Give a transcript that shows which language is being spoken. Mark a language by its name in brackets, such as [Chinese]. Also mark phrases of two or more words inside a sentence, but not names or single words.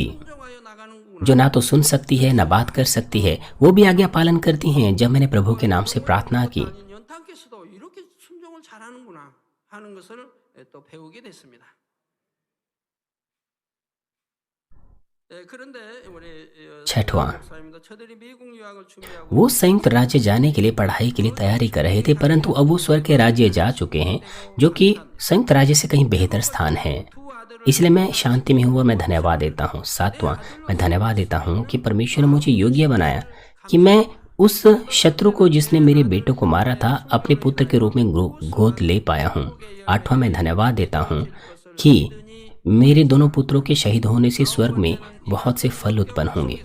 [Korean] 순종하여 나가는구나. [Hindi] जो ना तो सुन सकती है ना बात कर सकती है, वो भी आज्ञा पालन करती हैं। जब मैंने प्रभु के नाम से प्रार्थना की [Korean] 아닌 연탄께서도 이렇게 순종을 잘하는구나 하는 것을 또 배우게 됐습니다. 그런데 우리 [Hindi] छठवां, [Korean] 목사님도 저들이 미국 유학을 준비하고 [Hindi] वो संयुक्त राज्य जाने के लिए पढ़ाई के लिए तैयारी कर रहे थे, परंतु अब वो स्वर्ग के राज्य जा चुके हैं जो कि संयुक्त राज्य से कहीं बेहतर स्थान है। [Korean] 두 아들을 [Hindi] इसलिए मैं शांति में हूँ और मैं धन्यवाद देता हूँ। 7वां, मैं धन्यवाद देता हूँ कि परमेश्वर ने मुझे योग्य बनाया कि मैं उस शत्रु को जिसने मेरे बेटों को मारा था अपने पुत्र के रूप में गोद ले पाया हूँ। 8वां, मैं धन्यवाद देता हूँ कि मेरे दोनों पुत्रों के शहीद होने से स्वर्ग में बहुत से फल उत्पन्न होंगे।